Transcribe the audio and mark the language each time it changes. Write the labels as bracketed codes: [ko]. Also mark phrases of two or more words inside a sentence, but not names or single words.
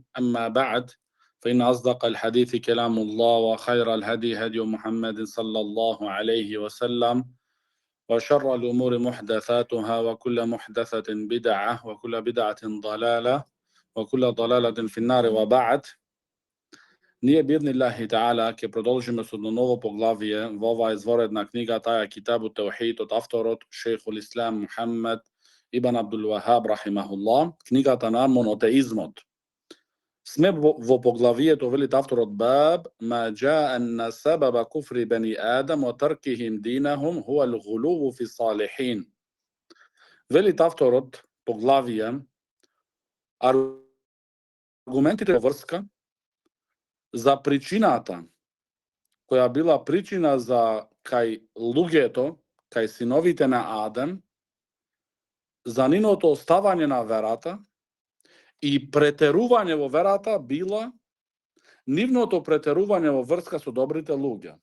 [ar] أما بعد، فإن أصدق الحديث كلام الله، وخير الهدي هدي محمد صلى الله عليه وسلم، وشر الأمور محدثاتها، وكل محدثة بدعة، وكل بدعة ضلالة، وكل ضلالة في النار. وبعد, [mk] Nije [ar] بإذن الله تعالى [mk] che продолжим с одно ново поглавие во ова изворедна книга, таја Китабу Таухид од авторот Шейхул Ислам Мухаммед ибн Абдул Вахаб рахимахуллах, книгата на монотеизмот. Сме во поглавието, велит авторот, [ar] باب ما جاء أن سبب كفر بني آدم وتركهم دينهم هو الغلو في الصالحين. [mk] Велит авторот поглавие аргументите во врска за причината која била причина за кај луѓето, кај синовите на Адем, за ниното оставање на верата и претерување во верата била нивното претерување во врска со добрите луѓе.